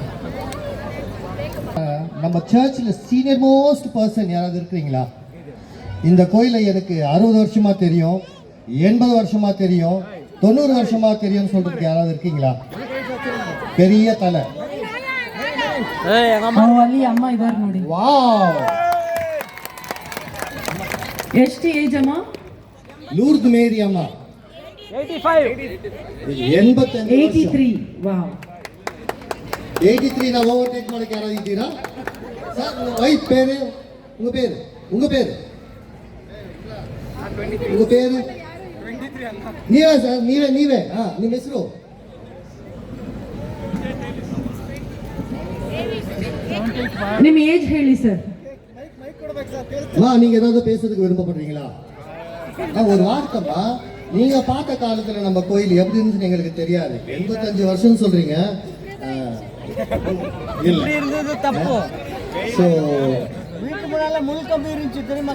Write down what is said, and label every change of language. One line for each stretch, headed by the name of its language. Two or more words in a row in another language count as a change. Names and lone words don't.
Tamil: நம்ம சர்ச்சில்
English: senior most person
Tamil: யாராவது இருக்கிறீங்களா? இந்த கோயிலை எனக்கு 60 வருஷமா தெரியும், 80 வருஷமா தெரியும், 90 வருஷமா தெரியும்னு சொல்றதுக்கு யாராவது இருக்கீங்களா? பெரிய தலை.
Kannada: ಅಲ್ಲಿ ಅಮ್ಮ ಇದಾರೆ ನೋಡಿ. ವಾವ್, ಎಷ್ಟು ಏಜ್ ಅಮ್ಮ? ಲೂರ್ದ್ ಮೇರಿ ಅಮ್ಮ 83. ವಾವ್.
Tamil: 83 நான் ஓவர்டேக் ಮಾಡಕ್ಕೆ யாராவது ಇದ್ದೀರಾ? சார் உங்க வைஃப் பேரு, உங்க பேரு
Kannada: ನೀವೇ ಸರ್, ನೀವೇ ನಿಮ್ಮ ಹೆಸರು? ನಿಮ್ಮ ಏಜ್ ಹೇಳಿ ಸರ್.
Tamil: நீங்க ஏதாவது பேசுறதுக்கு விருப்பப்படுறீங்களா? ஒரு வார்த்தைமா, நீங்க பார்த்த காலத்துல நம்ம கோயில் எப்படி இருந்துச்சுன்னு எங்களுக்கு தெரியாது. 85 வருஷம் சொல்றீங்க. இருந்தது தப்பு. ஸோ வீட்டு முன்னால முள் கம்பி இருந்துச்சு தெரியுமா?